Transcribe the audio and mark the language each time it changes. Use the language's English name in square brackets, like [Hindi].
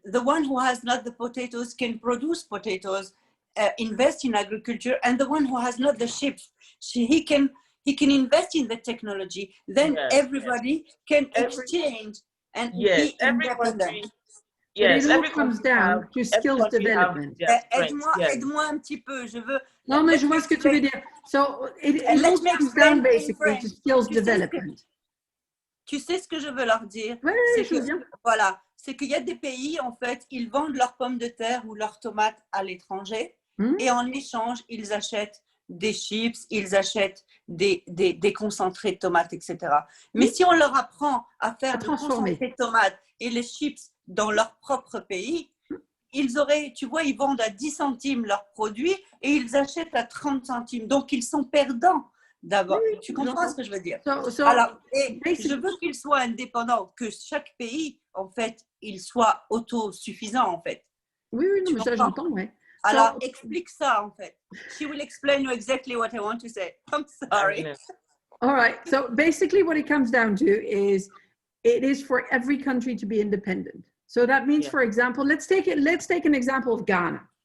[English] The one who has not the potatoes can produce potatoes, invest in agriculture, and the one who has not the ships, he can invest in the technology. Then everybody can exchange and be independent. Yes, it all comes down to skills development. [French] Aide-moi un petit peu, je veux. Non, mais je vois ce que tu veux dire. [English] So it all comes down basically to skills development. [French] Tu sais ce que je veux leur dire? Oui, je veux bien. Voilà, c'est qu'il y a des pays, en fait, ils vendent leurs pommes de terre ou leurs tomates à l'étranger et en échange, ils achètent des chips, ils achètent des concentrés de tomates, etc. Mais si on leur apprend à faire des concentrés de tomates et les chips dans leur propre pays, ils auraient, tu vois, ils vendent à 10 centimes leurs produits et ils achètent à 30 centimes. Donc, ils sont perdants d'abord. Tu comprends ce que je veux dire? Alors, et je veux qu'ils soient indépendants, que chaque pays, en fait, il soit autosuffisant, en fait. Oui, non, ça j'entends, ouais. Alors, explique ça, en fait. [English] She will explain you exactly what I want to say. I'm sorry. All right. So basically what it comes down to is it is for every country to be independent. So that means, for example, let's take an example of Ghana.